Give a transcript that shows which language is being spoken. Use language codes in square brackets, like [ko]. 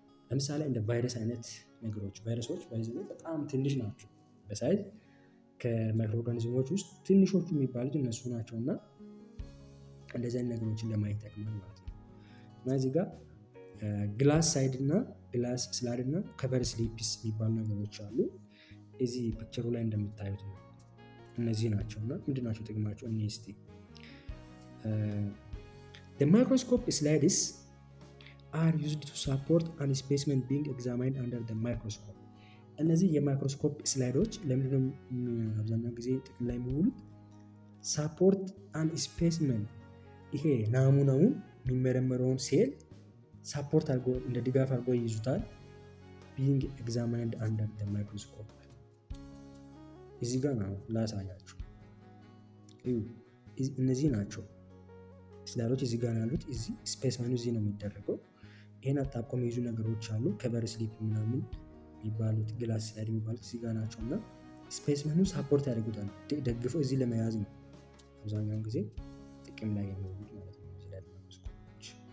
[am] ለምሳሌ እንደ ቫይረስ አይነት ነገሮች ቫይረሶች በጣም ትንሽ ናቸው በሳይዝ ከማይክሮ ኦርጋኒዝሞች ውስጥ ትንሾቹ የሚባሉት እነሱ ናቸው እና እንደዚህ አይነት ነገሮችን ለማየት ይጠቅማል ማለት ነው። እና እዚህ ጋር ግላስ ሳይድ እና ግላስ ስላይድ እና ከቨር ስሊፕስ የሚባሉ ነገሮች አሉ። እዚህ ፒክቸሩ ላይ እንደምታዩት ነው እነዚህ ናቸው እና ምንድን ናቸው ጥቅማቸው? እስቲ [en] the microscope slides are used to support an specimen being examined under the microscope [am] እነዚህ የማይክሮስኮፕ ስላይዶች ለምንድነው አብዛኛው ጊዜ ጥቅም ላይ የሚውሉት? ሳፖርት አን ስፔሲመን ይሄ ናሙናውን የሚመረመረውን ሴል ሳፖርት አድርጎ እንደ ድጋፍ አድርጎ ይይዙታል [en] being examined under the microscope። [am] እዚህ ጋር ነው ላሳያችሁ። እነዚህ ናቸው ስላይዶች እዚህ ጋር ያሉት። እዚህ ስፔስመኑ እዚህ ነው የሚደረገው። ይሄን አጣብቆ የሚይዙ ነገሮች አሉ። ከቨር ስሊፕ ምናምን የሚባሉት ግላስ ስላይድ የሚባሉት እዚህ ጋር ናቸው እና ስፔስመኑ ሳፖርት ያደርጉታል። ደግፈው እዚህ ለመያዝ ነው አብዛኛውን ጊዜ ጥቅም ላይ የሚውሉት ማለት ነው። እዚህ ላይ ማይክሮስኮፖች